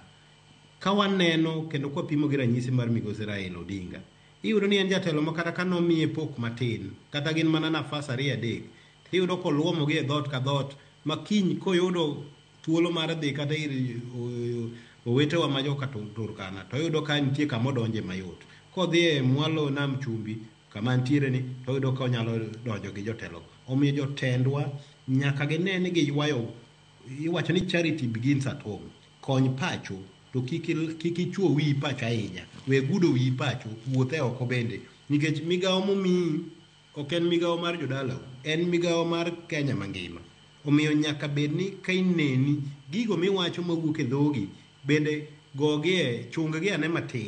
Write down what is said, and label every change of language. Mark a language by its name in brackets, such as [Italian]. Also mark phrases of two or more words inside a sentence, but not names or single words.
[Luo (Kenya and Tanzania)] Ka waneno kendo kwa pimo gi ranyisi mar Migosi Raila Odinga, iyudo ni en jatelo ma kata ka nomiye pok matin kata gin mana nafas 2-3, iyudo koluomo gi e dhot ka dhot ma kiny koyudo thuolo mar dhi kata ir owetewa ma joka Turkana to iyudo ka nitie kama odonje mayot. Kodhi e mwalo nam chumbi kama ntiere ni to yudo ka onyalo donjo gi jotelo. Omiyo jotendwa nyaka gine ni giywayo, iwacho ni [English] charity begins at home. [Luo (Kenya and Tanzania)] Kony pacho to kik ichuo wi pacho ahinya, we gudo wi pacho, wuothe oko bende, nikech migawo momiyi ok en migawo mar jodala, en migawo mar Kenya mangima. Omiyo nyaka bed ni ka ineni gigo miwacho mawuok e dhogi bende gogie chunggi ane matin.